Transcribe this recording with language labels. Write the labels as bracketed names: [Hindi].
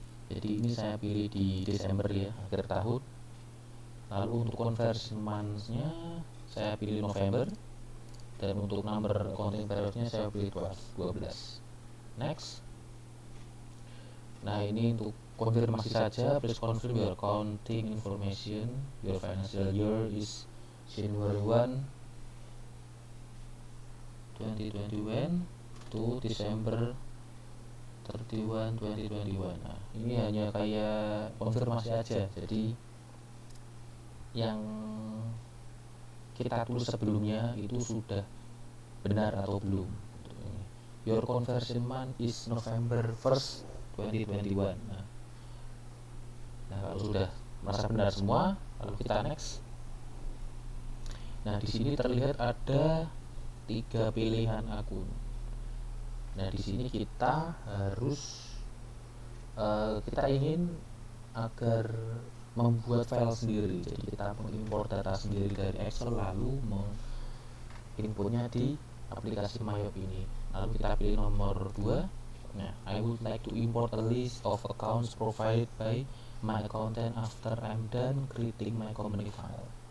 [Indonesian] Jadi ini saya pilih di Desember ya, akhir tahun. Lalu untuk conversion months-nya saya pilih November, dan untuk number accounting period-nya saya pilih 12. Next. Nah, ini untuk konfirmasi saja. [English] Please confirm your accounting information. Your financial year is January 1 2021 to December 31 2021. [Indonesian] Nah, ini hanya kayak konfirmasi aja. Jadi yang kita tulis sebelumnya itu sudah benar atau belum. [English] Your conversion month is November 1st 2021. [Indonesian] Nah, kalau sudah merasa benar semua, lalu kita next. Nah, di sini terlihat ada 3 pilihan akun. Nah, di sini kita harus kita ingin agar membuat file sendiri. Jadi kita mengimpor data sendiri dari Excel, lalu menginputnya di aplikasi Mayop ini. Lalu kita pilih nomor 2. [English] Nah, I would like to import a list of accounts provided by my accountant after I'm done creating my company file.